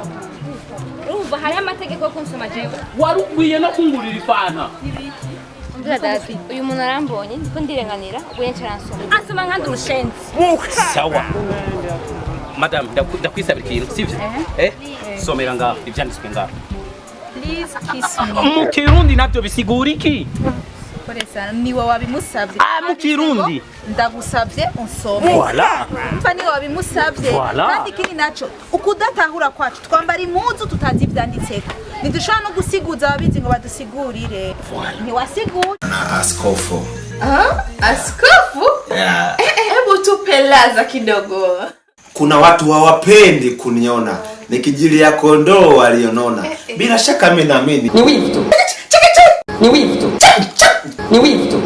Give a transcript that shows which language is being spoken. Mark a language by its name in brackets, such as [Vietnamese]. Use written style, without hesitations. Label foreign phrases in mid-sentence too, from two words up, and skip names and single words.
[Rundi] Urumva hari amategeko yo kunsoma jewe. Warukwiye no kungurira ifana. Umvira dati, uyu muntu arambonye ndiko ndirenganira ubuye ncaransoma. Ansoma nkandi urushenzi. Sawa. Madam, ndakwisabira ikintu, sivyo? Somera ngaho, ivyanditswe ngaho. [English] Please kiss me. [Rundi] Mu Kirundi navyo bisigura iki? Koresa niwe wabimusavye. Mu Kirundi. Ndagusavye unsome. [French] Voilà. [Rundi] Mfa niwe wabimusavye. Kandi kini naco ukudatahura kwacu twambara impuzu tutazi ivyanditseko. Ntidushobora no gusiguza ababizi ngo badusigurire. Ntiwasigura. [Swahili] Na askofu. Askofu? [English] Yeah. [Swahili] Hebu tupelaza kidogo. Kuna watu hawapendi kuniona nikijilia kondoo walionona. Bila shaka mimi naamini. Ni wivu tu. Ni wivu tu. Ni wivu tu.